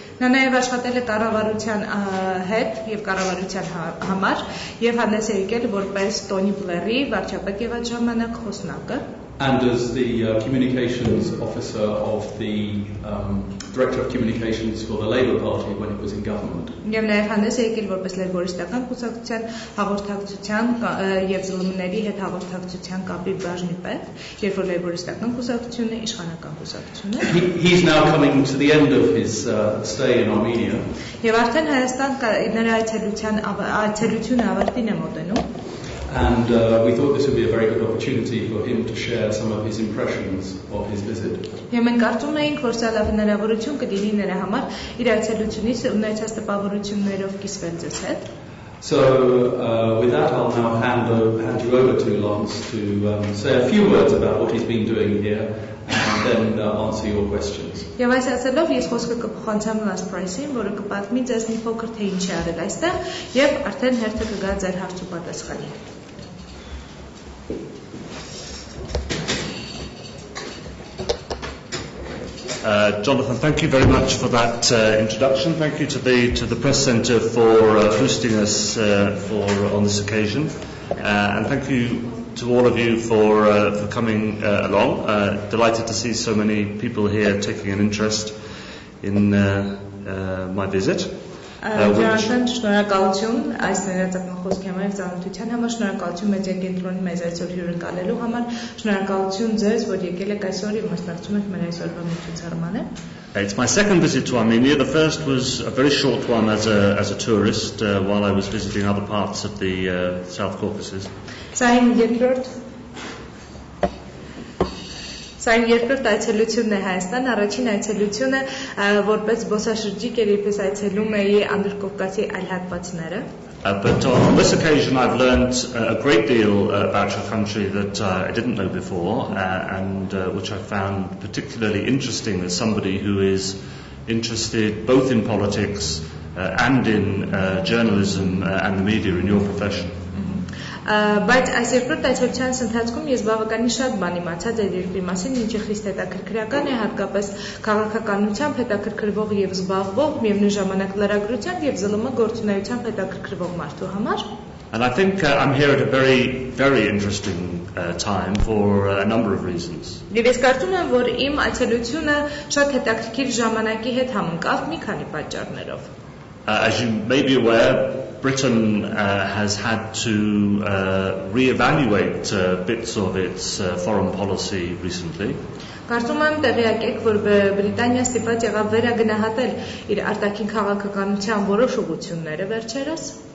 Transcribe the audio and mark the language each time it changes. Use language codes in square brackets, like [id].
[hy] Նա նաև աշխատել է կառավարության հետ եւ կառավարության համար եւ հանդես է եկել որպես Թոնի Բլերի վարչապետ եւ այդ ժամանակ խոսնակը. [en] And as the communications officer of the Director of Communications for the Labour Party when it was in government. [hy] Եվ նաև հանդես է եկել որպես լեյբորիստական կուսակցության հաղորդակցության եւ ԶԼՄ-ների հետ հաղորդակցության կապի բաժնի պետ, երբ որ լեյբորիստական կուսակցությունը իշխանական կուսակցություն է. [en] He's now coming to the end of his stay in Armenia. [hy] Եվ արդեն Հայաստան նրա այցելությունը ավարտին է մոտենում. [en] And we thought this would be a very good opportunity for him to share some of his impressions of his visit. [hy] Եվ մենք կարծում էինք, որ սա լավ հնարավորություն կդինի նրա համար իր այցելությունից ունեցած տպավորություններով կիսվել ձեզ հետ. [en] So with that I'll now hand you over to Lance to say a few words about what he's been doing here and then answer your questions. [hy] Եվ այս ասելով ես խոսքը կփոխանցեմ Լանս Փրայսին, որը կպատմի ձեզ մի փոքր թե ինչ է արել այստեղ եւ արդեն հերթը կգա ձեր հարց ու պատասխանի. [en] Jonathan, thank you very much for that introduction. Thank you to the Press Centre for hosting us on this occasion, and thank you to all of you for coming along. Delighted to see so many people here taking an interest in my visit. [hy] Jonathan, շնորհակալություն այս ներածական խոսքի համար եւ ծանոթության համար, շնորհակալություն մեդիա կենտրոնի մեզ այսօր հյուրընկալելու համար, շնորհակալություն ձեզ, որ եկել եք այսօր եւ մասնակցում եք մեր այսօրվա միջոցառմանը. [en] It's my second visit to Armenia. The first was a very short one as a tourist while I was visiting other parts of the South Caucasus. [hy] Սա իմ երկրորդ այցելությունն է Հայաստան, առաջին այցելությունը որպես զբոսաշրջիկ էր, երբ այցելում էի Անդրկովկասի այլ հատվածները. [en] But on this occasion I've learned a great deal about your country that I didn't know before and which I found particularly interesting as somebody who is interested both in politics and in journalism and the media in your profession. [hy] Բայց այս երկրորդ այցելության ընթացքում ես բավականին շատ բան իմացա ձեր երկրի մասին, ինչը խիստ հետաքրքրական է, հատկապես քաղաքականությամբ հետաքրքրվող եւ զբաղվող, միևնույն ժամանակ լրագրությամբ եւ ԶԼՄ գործունեությամբ հետաքրքրվող մարդու համար. [en] And I think I'm here at a very, very interesting time for a number of reasons. [hy] Եվ ես կարծում եմ, որ իմ այցելությունը շատ հետաքրքիր ժամանակի հետ համընկավ մի քանի պատճառներով. [en] As you may be aware, Britain has had to re-evaluate bits of its foreign policy recently. [hy] Կարծում եմ տեղյակ եք, որ Բրիտանիան ստիպված եղավ վերագնահատել իր արտաքին քաղաքականության որոշ ուղղությունները վերջերս.